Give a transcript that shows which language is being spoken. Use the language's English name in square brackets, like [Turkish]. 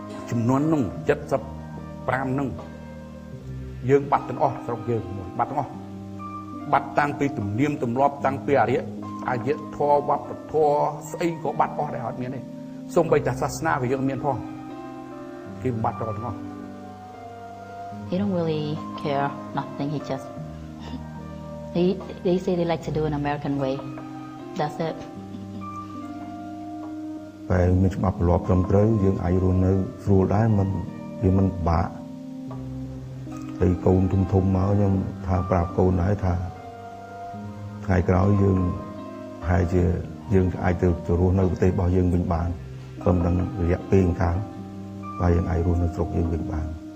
[Khmer] ចំនួននោះ75ហ្នឹងយើងបាត់ទាំងអស់ស្រុកយើងបាត់ទាំងអស់បាត់តាំងពីទំនៀមទម្លាប់តាំងពីអរិយធម៌វប្បធម៌ស្អីក៏បាត់អស់ដែរអត់មានទេសូម្បីតែសាសនាក៏យើងមានផងគេបាត់ទាំងអស់ [English] He don't really care nothing. He just they say they like to do an American way. That's it. [Khmer] តែមានច្បាប់ប្រឡប់ត្រឹមត្រូវយើងអាចរស់នៅស្រួលដែរមិនវាមិនពិបាកហើយកូនធំមកខ្ញុំថាប្រាប់កូនដែរថាថ្ងៃក្រោយយើងហើយជាយើងអាចទៅរស់នៅប្រទេសរបស់យើងវិញបានប៉ុន្តែរយៈពេលខាងហើយយើងអាចរស់នៅស្រុកយើងវិញបាន